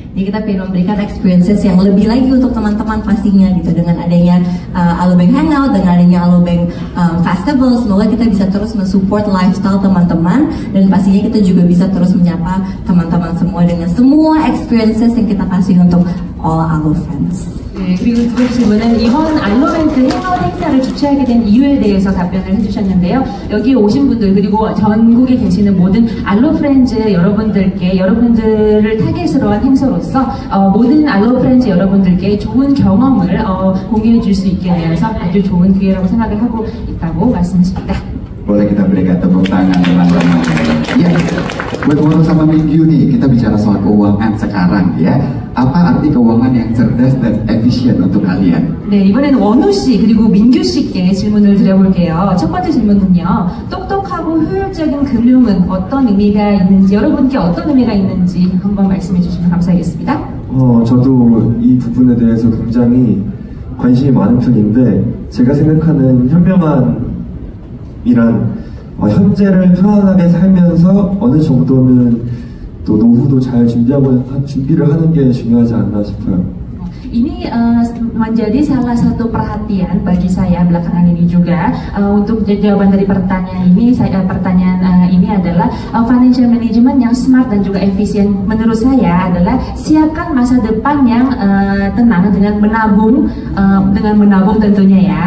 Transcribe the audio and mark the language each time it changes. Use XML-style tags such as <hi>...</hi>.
<id>Jadi kita pengen memberikan experiences yang lebih lagi untuk teman-teman pastinya gitu dengan adanya Alobank Hangout, dengan adanya Alobank Festival. Semoga kita bisa terus mensupport lifestyle teman-teman dan pastinya kita juga bisa terus menyapa teman-teman semua dengan semua experiences yang kita kasih untuk all Alo Friends.</id> <ko>네, 그리고 두 번째 질문은 이번 알로뱅크 행아웃 행사를 주최하게 된 이유에 대해서 답변을 해주셨는데요. 여기 오신 분들 그리고 전국에 계시는 모든 알로 프렌즈 여러분들을 타겟으로 한 행사로서 모든 알로 프렌즈 여러분들께 좋은 경험을 공유해 줄 수 있게 되어서 아주 좋은 기회라고 생각을 하고 있다고 말씀하십니다.</ko> <id>Boleh kita berikan tepuk tangan teman-teman. Ya, buat Wonu sama Mingyu nih, kita bicara soal keuangan sekarang ya. Apa arti keuangan yang cerdas dan efisien untuk kalian?</id> <ko>네, 이번에는 원우 씨 그리고 민규 씨께 질문을 드려볼게요. 첫 번째 질문은요. 똑똑하고 효율적인 금융은 어떤 의미가 있는지, 여러분께 어떤 의미가 있는지 한번 말씀해 주시면 감사하겠습니다. 저도 이 부분에 대해서 굉장히 관심이 많은 편인데 제가 생각하는 현명함이란 현재를 편안하게 살면서 어느 정도는 또 노후도 잘 준비를 하는 게 중요하지 않나 싶어요.</ko> <id>ini menjadi salah satu perhatian bagi saya belakangan ini juga. Untuk jawaban dari pertanyaan ini, pertanyaan ini adalah financial management yang smart dan juga efisien. Menurut saya adalah siapkan masa depan yang tenang dengan menabung tentunya ya.</id>